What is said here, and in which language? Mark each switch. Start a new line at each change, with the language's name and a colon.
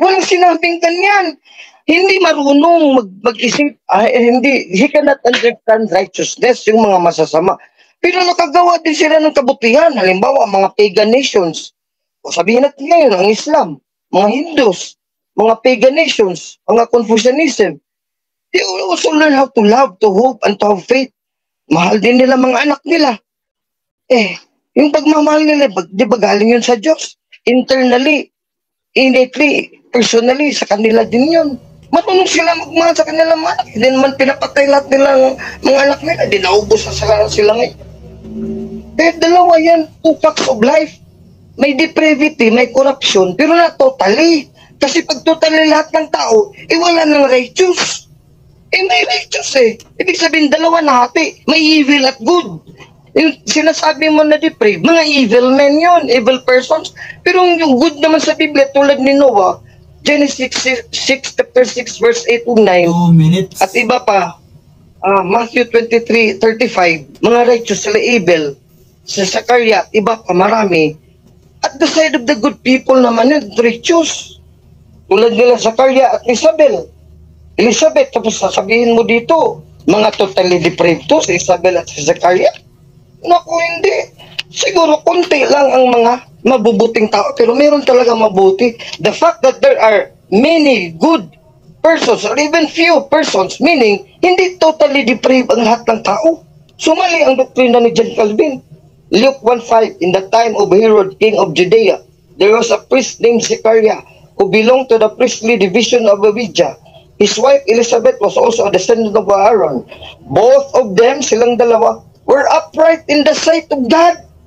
Filipino: Walang sinabing ganyan. Hindi marunong mag-isip. Hindi,
English: he cannot understand righteousness,
Filipino: yung mga masasama. Pero nakagawa din sila ng kabutihan. Halimbawa, mga pagan nations. O sabihin natin ngayon, ang Islam, mga Hindus, mga pagan nations, mga Confucianism.
English: They also learn how to love, to hope, and to have faith.
Filipino: Mahal din nila mga anak nila. Yung pagmamahal nila, di ba galing yun sa Diyos?
English: Internally, innately, personally,
Filipino: sa kanila din yun. Marunong sila magmahal sa kanilang mga anak. Hindi naman pinapatay lahat nilang mga anak nila. Di naubos sa sila ngayon. Kaya dalawa yan,
English: two facts of life.
Filipino: May depravity, may corruption, pero na totally. Kasi pag totally lahat ng tao, wala nang righteous. May righteous eh. Ibig sabihin, dalawa na hati. May evil at good. Yung sinasabi mo na depraved, mga evil men yun,
English: evil persons.
Filipino: Pero yung good naman sa Biblia, tulad ni Noah, Genesis 6, chapter 6, verse 8-9.
English: 2 minutes.
Filipino: At iba pa, Matthew 23:35, mga righteous sila evil. Sa Zachariah, iba pa, marami.
English: At the side of the good people naman yun, righteous.
Filipino: Tulad nila Zachariah at Elizabeth, tapos sasabihin mo dito, mga totally depraved to, si Isabel at si Zachariah. Naku, hindi. Siguro konti lang ang mga mabubuting tao, pero meron talaga mabuti.
English: The fact that there are many good persons, or even few persons, meaning,
Filipino: hindi totally depraved ang lahat ng tao. Sumali ang doktrina ni John Calvin.
English: Luke 1:5, in the time of Herod, king of Judea, there was a priest named Zechariah, who belonged to the priestly division of Abijah. His wife Elizabeth was also a descendant of Aaron. Both of them,
Filipino: silang dalawa,
English: were upright in the sight of God.